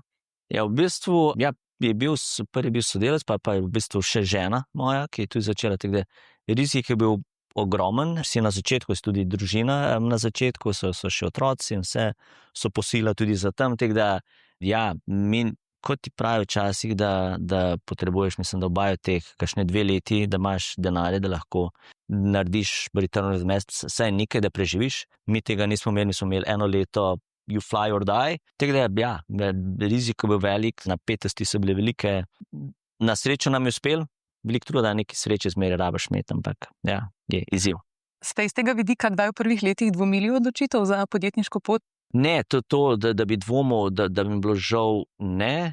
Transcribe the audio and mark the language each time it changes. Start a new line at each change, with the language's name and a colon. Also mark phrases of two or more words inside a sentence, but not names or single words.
Slovenian: Ja, v bistvu, je bil sodelavec, pa je v bistvu še žena moja, ki je tudi začela, tako da rizik je bil ogromen, vsi na začetku, je tudi družina na začetku, so še otroci in vse so posila tudi za tam, tako da, ja, kot ti pravi včasih, da potrebuješ, mislim, da obajo teh kakšne 2 leti, da imaš denarje, da lahko narediš
English: return on investment,
Slovenian: vsaj nekaj, da preživiš. Mi tega nismo imeli 1 leto,
English: you fly or die.
Slovenian: Tako da, ja, rizik je bil velik, napetosti so bile velike. Na srečo nam je uspel, veliko truda, neki sreče zmeraj rabiš imeti, ampak ja, je izziv. Ste iz tega vidika kdaj v prvih letih dvomili odločitev za podjetniško pot? Ne, da bi dvomil, da bi mi bilo žal, ne.